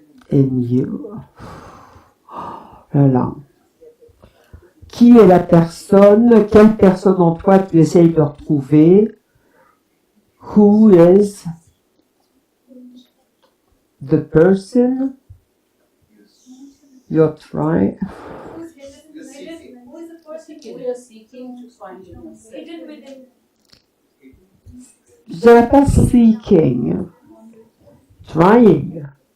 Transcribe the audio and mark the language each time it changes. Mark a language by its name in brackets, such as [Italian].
[English] And you. [French] Voilà. Qui est la personne? Quelle personne en toi tu essayes de retrouver? [English] Who is the person you're trying? Who's hidden? Who is the person We are seeking to find yourself. hidden within? [French] Je dirais pas [English] seeking, trying,